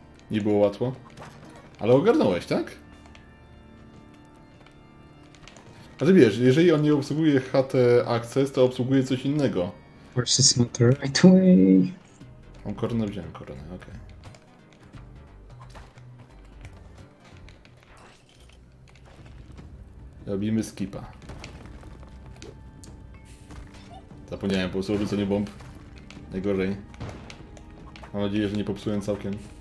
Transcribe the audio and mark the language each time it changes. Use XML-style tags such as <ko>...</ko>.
<pl>Nie było łatwo. Ale ogarnąłeś, tak? A ty wiesz, jeżeli on nie obsługuje HT Access, to obsługuje coś innego.</pl> <en>Course it's not the right way.</en> <pl>Mam koronę, wziąłem koronę, okej. Robimy skipa. Zapomniałem po prostu o rzuceniu bomb. Najgorzej. Mam nadzieję, że nie popsułem całkiem.</pl>